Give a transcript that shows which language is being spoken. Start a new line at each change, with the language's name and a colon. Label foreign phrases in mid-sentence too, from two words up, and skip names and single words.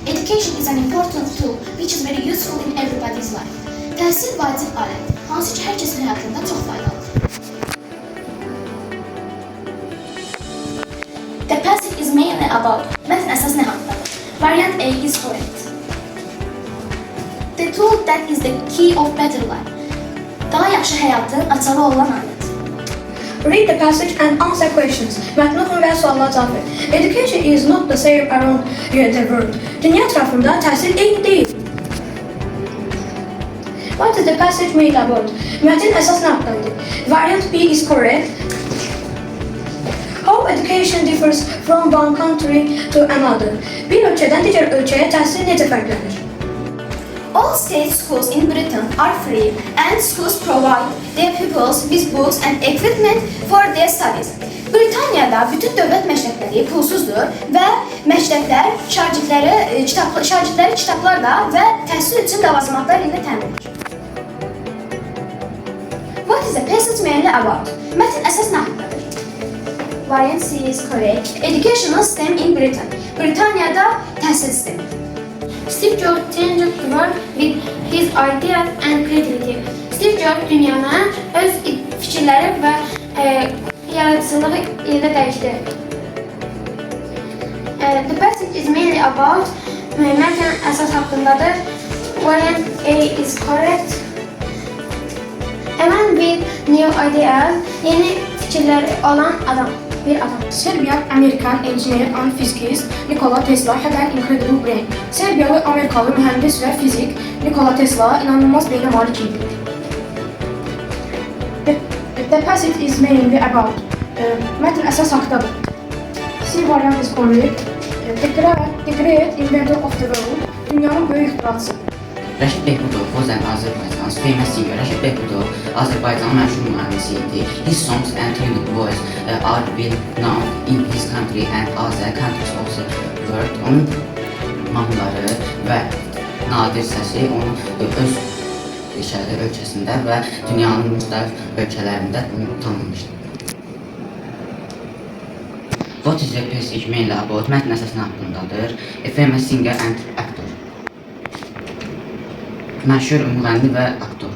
English: Education is an important tool which is very useful in everybody's life.
Azerbaijani: Təhsil vacib alət, hansı ki hər kəsin həyatında çox faydalıdır.
English: The passage is mainly about
Azerbaijani: mətn əsas nə haqqındadır?
English: Variant A is correct. The tool that is the key of better life.
Azerbaijani: Daha yaxşı həyatın açarı olan alət.
English: Read the passage and answer questions.
Azerbaijani: Mətni oxuyun və suallara cavab ver.
English: Education is not the same around the world.
Azerbaijani: Dünya ətrafında təhsil eyni deyil.
English: What is the passage made about?
Azerbaijani: Mətn əsas nə haqqındadır?
English: Variant B is correct. How education differs from one country to another.
Azerbaijani: Bir ölkədən digər ölkəyə təhsil necə fərqlənir?
English: All state schools in Britain are free and schools provide their pupils with books and equipment for their studies.
Azerbaijani: Britaniyada bütün dövlət məktəbləri pulsuzdur və məktəblər şagirdləri kitablarla və təhsil üçün ləvazimatlar ilə təmin edir.
English: What is the passage mainly about?
Azerbaijani: Mətn əsas nə haqqındadır?
English: Variant C is correct. Educational system in Britain.
Azerbaijani: Britaniyada təhsil sistemi.
English: Steve Jobs changed the world with his ideas and creativity.
Azerbaijani: Steve Jobs dünyanı öz fikirləri və yaradıcılığı ilə dəyişdi.
English: The passage is mainly about
Azerbaijani: mətn əsas haqqındadır.
English: Variant A is correct. A man with new ideas,
Azerbaijani: yeni fikirləri olan adam.
English: Serbian-American engineer and physicist Nikola Tesla had an incredible brain.
Azerbaijani: Serbiyalı-Amerikalı
Turkish: mühendis ve fizik
Azerbaijani: Nikola Tesla inanılmaz beyne malik idi.
English: The passage is mainly about
Azerbaijani: mətn əsas haqqdadır.
English: C variant is correct. The great inventor of the world.
Azerbaijani: Dünyanın böyük ixtiraçısı.
English: Rəşid Behbudov was an Azərbaycan famous singer.
Azerbaijani: Rəşid Behbudov Azərbaycanın məşhur müğənnisi idi.
English: His songs and unique voice are well known in his country and other countries of the world.
Azerbaijani: Onun mahnıları və nadir səsi onu öz ölkəsində və dünyanın müxtəlif ölkələrində tanınmışdır.
English: What is the passage mainly about?
Azerbaijani: Mətn əsas nə haqqındadır?
English: A famous singer and actor.
Azerbaijani: Məşhur müğənni və